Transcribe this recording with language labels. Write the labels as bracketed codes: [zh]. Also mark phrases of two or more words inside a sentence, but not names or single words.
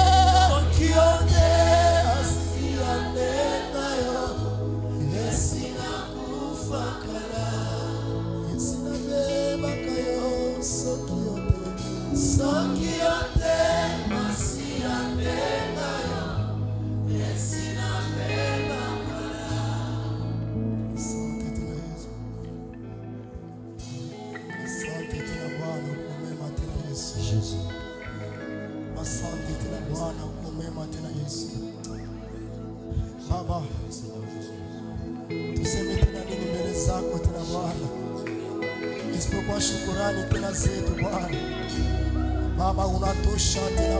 [ln] asi andenga yo esina kufa kala esina bebaka yo soki ote masi andenga yo esina bebaka [sw] asante tena Bwana kumema tena Yesu Yesu asante tena Bwana kumema tena Yesu Baba tuseme tena nini mbele zako tena Bwana isipokuwa shukurani tena zetu Bwana Baba unatosha tena